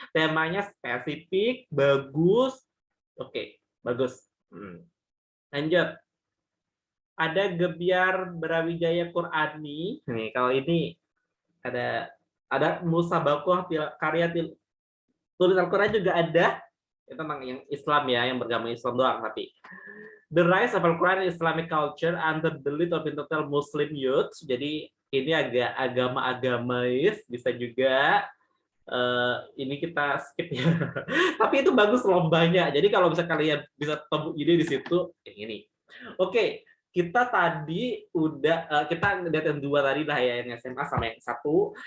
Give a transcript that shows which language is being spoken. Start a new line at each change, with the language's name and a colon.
Indonesian: Temanya spesifik, bagus. Oke, bagus. Lanjut. Ada Gebiar Brawijaya Qurani. Nih, kalau ini ada Ada musabakoh karya tulis Al-Quran juga ada. Itu tentang yang Islam ya, yang beragama Islam doang.
English: Tapi The Rise of Al-Quran in Islamic Culture under the lead of Intellectual Muslim Youth.
Indonesian: Jadi ini agak agama-agamais, bisa juga. Ini kita skip ya. Tapi itu bagus lombanya. Jadi kalau bisa kalian bisa temu ide di situ, yang ini. Oke, kita tadi udah kita lihat yang dua tadi lah ya, yang SMA sama yang satu.